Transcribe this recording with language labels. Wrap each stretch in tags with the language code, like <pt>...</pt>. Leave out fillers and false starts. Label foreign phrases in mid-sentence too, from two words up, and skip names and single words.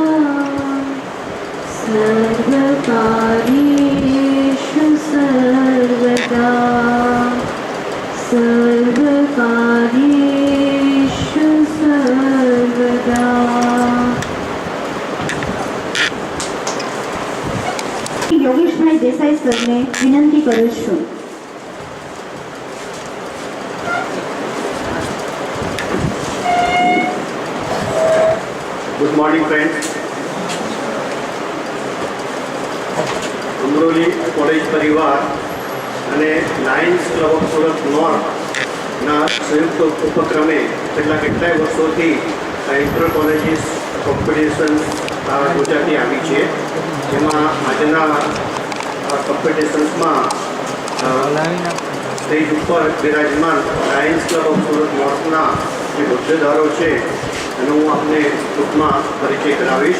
<sa>सर्वकार्येषु सर्वदा सर्वकार्येषु सर्वदा।</sa> <gu>યોગેશભાઈ દેસાઈ સરને વિનંતી કરું છું।</gu> <en>Good morning friends.</en> <gu>અમરોલી કોલેજ પરિવાર અને લાયન્સ ક્લબ ઓફ સુરત નોર્થના સંયુક્ત ઉપક્રમે છેલ્લા કેટલાય વર્ષોથી</gu> <en>inter colleges competition</en> <gu>યોજાતી આવી છે, જેમાં આજના કોમ્પિટિશન્સમાં સ્ટેજ ઉપર બિરાજમાન લાયન્સ ક્લબ ઓફ સુરત નોર્થના જે હોદ્દેદારો છે એનો હું આપને ટૂંકમાં પરિચય કરાવીશ।</gu>